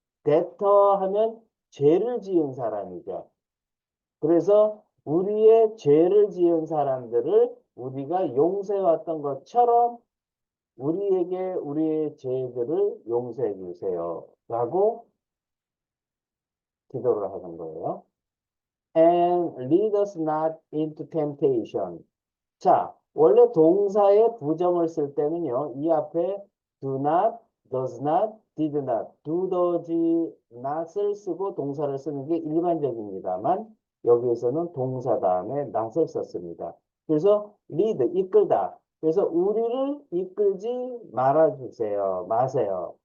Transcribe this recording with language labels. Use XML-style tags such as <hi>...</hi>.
<ko>debtor 하면 죄를 지은 사람이죠. 그래서 우리의 죄를 지은 사람들을 우리가 용서해왔던 것처럼 우리에게 우리의 죄들을 용서해 주세요. 라고 기도를 하는 거예요.</ko> <en>And lead us not into temptation.</en> <ko>자, 원래 동사의 부정을 쓸 때는요, 이 앞에</ko> <en>do not, does not, did not, do, does not</en> <ko>을 쓰고 동사를 쓰는 게 일반적입니다만, 여기에서는 동사 다음에 not을 썼습니다. 그래서 lead, 이끌다. 그래서 우리를 이끌지 말아주세요. 마세요.</ko>